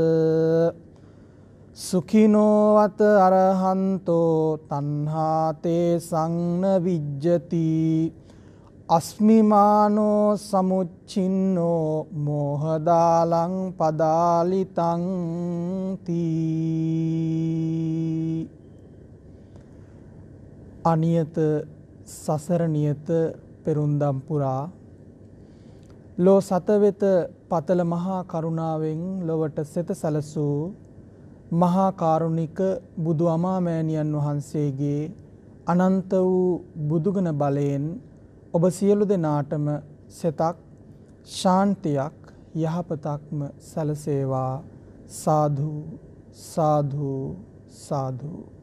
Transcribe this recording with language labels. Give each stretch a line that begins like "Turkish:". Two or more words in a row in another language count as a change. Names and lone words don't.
Pali: සුඛිනෝවත අරහන්තෝ තණ්හාතේ සංන විජ්ජති අස්මිමානෝ සමුච්චින්නෝ මෝහදාලං පදාලිතං තී
Sinhala: අනියත සසර නියත පෙරුම්දම් පුරා ලෝ සතවෙත පතල මහා කරුණාවෙන් ලොවට සෙත සැලසූ මහා කාරුණික බුදු අමාමෑණියන් වහන්සේගේ අනන්ත වූ බුදුගුණ බලයෙන් ඔබ සියලු දෙනාටම සෙතක් ශාන්තියක් යහපතක්ම සැලසේවා සාදු සාදු සාදු.